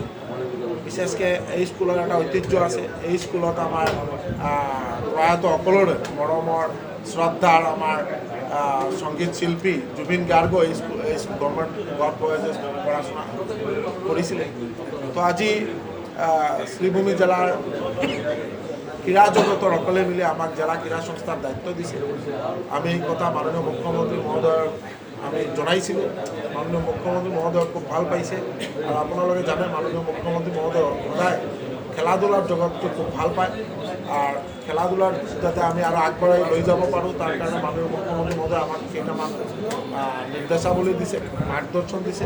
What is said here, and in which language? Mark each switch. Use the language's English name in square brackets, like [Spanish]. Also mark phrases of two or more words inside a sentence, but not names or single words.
[Assamese] বিশেষকৈ এই স্কুলৰ এটা ঐতিহ্য আছে, এই স্কুলত আমাৰ প্ৰয়াত সকলোৰে মৰমৰ শ্ৰদ্ধাৰ আমাৰ সংগীত শিল্পী জুবিন গাৰ্গ এই গভৰ্ণমেণ্ট গভ বয়েজে পড়াশোনা কৰিছিলে। তো আজি শ্রীভূমি জেলার ক্রীড়া জগতৰ সকলে মিলে আমাক জেলা ক্রীড়া সংস্থার দায়িত্ব দিছে। আমি এই কথা মাননীয় মুখ্যমন্ত্রী মহোদয় আমি জনাইছিলোঁ, মাননীয় মুখ্যমন্ত্রী মহোদয় খুব ভাল পাইছে। আৰু আপোনালোকে জানে মাননীয় মুখ্যমন্ত্রী মহোদয় সদায় খেলা-ধূলাৰ জগতটো খুব ভাল পায়, আর খেলা-ধূলাৰ যাতে আমি আৰু আগবঢ়াই লৈ যাব পাৰোঁ তাৰ কাৰণে মাননীয় মুখ্যমন্ত্রী মহোদয় আমাক কেইটামান নিৰ্দেশাৱলী দিছে, মাৰ্গদৰ্শন দিছে।